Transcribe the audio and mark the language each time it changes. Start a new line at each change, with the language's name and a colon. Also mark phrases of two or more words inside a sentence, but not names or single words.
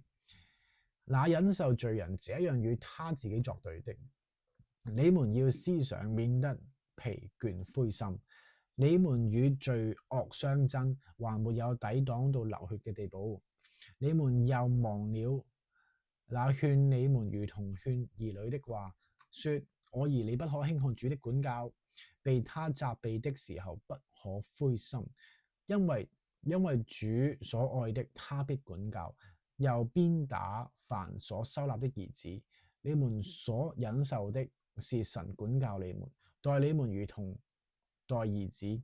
Chinese: 那忍受罪人這樣與他自己作對的，你們要思想，免得疲倦灰心。你們與罪惡相爭，還沒有抵擋到流血嘅地步。你們又忘了那勸你們如同勸兒女的話，說：我兒，你不可輕看主的管教，被他責備的時候不可灰心，因為主所愛的，他必管教，又鞭打凡所收納的兒子。你們所忍受的，是神管教你們，待你們如同待兒子。